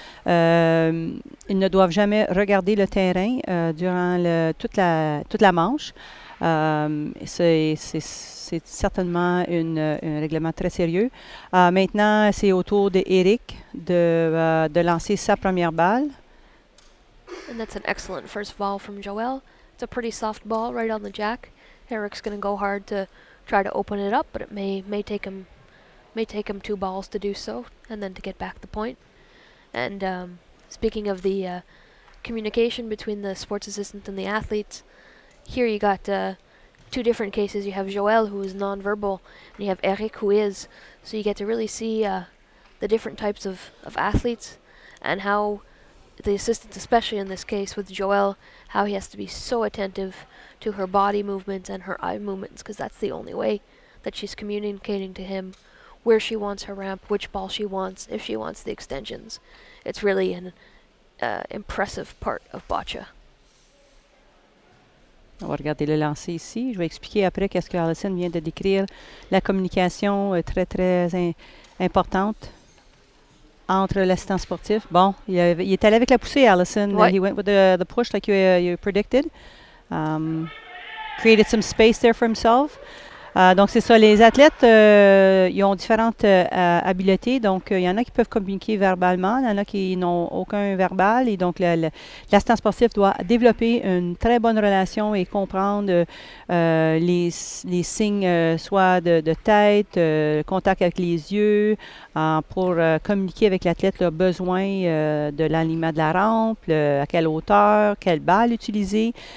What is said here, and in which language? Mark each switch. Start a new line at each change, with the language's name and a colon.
French: Ils ne doivent jamais regarder le terrain durant toute la manche. C'est certainement un règlement très sérieux. Maintenant, c'est au tour d'Éric de lancer sa première balle.
English: And that's an excellent first ball from Joëlle. It's a pretty soft ball right on the jack. Eric's going to go hard to try to open it up, but it may take him 2 balls to do so, and then to get back the point. And speaking of the communication between the sports assistant and the athletes, here you got 2 different cases. You have Joëlle, who is nonverbal, and you have Eric, who is. So you get to really see the different types of athletes, and how the assistant, especially in this case with Joëlle, how he has to be so attentive to her body movements and her eye movements, because that's the only way that she's communicating to him where she wants her ramp, which ball she wants, if she wants the extensions. It's really an impressive part of boccia.
French: On va regarder le lancer ici. Je vais expliquer après qu'est-ce que Allison vient de décrire. La communication très, très importante entre l'assistant sportif. Bon, il est allé avec la poussée, Allison. Ouais.
English: He went with the push like you predicted. Created some space there for himself.
French: Donc, c'est ça. Les athlètes, ils ont différentes habiletés. Donc, il y en a qui peuvent communiquer verbalement. Il y en a qui n'ont aucun verbal. Et donc, l'assistant sportif doit développer une très bonne relation et comprendre les signes, soit de tête, contact avec les yeux, pour communiquer avec l'athlète le besoin de l'alignement de la rampe, à quelle hauteur, quelle balle utiliser.